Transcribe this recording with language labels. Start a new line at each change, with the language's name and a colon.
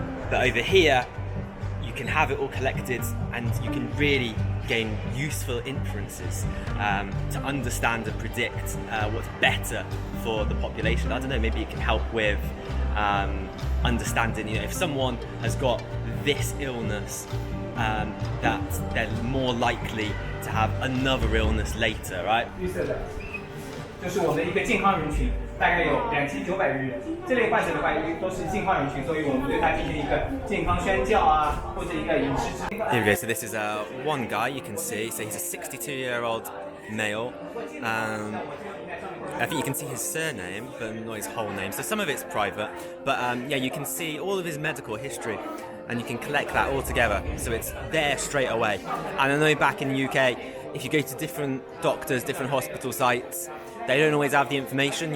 English: But over here, you can have it all collected, and you can really gain useful inferences to understand and predict what's better for the population. I don't know, maybe it can help with understanding, you know, if someone has got this illness, that they're more likely to have another illness later, right?
Chinese: 预测的，就是我们的一个健康人群，大概有2900人。这类患者的话，都是健康人群，所以我们对他进行一个健康宣教啊，或者一个饮食指导。
English: Here we go. So this is one guy you can see. So he's a 62-year-old male. I think you can see his surname, but not his whole name. So some of it's private, but yeah, you can see all of his medical history, and you can collect that all together. So it's there straight away. And I know back in the UK, if you go to different doctors, different hospital sites, they don't always have the information.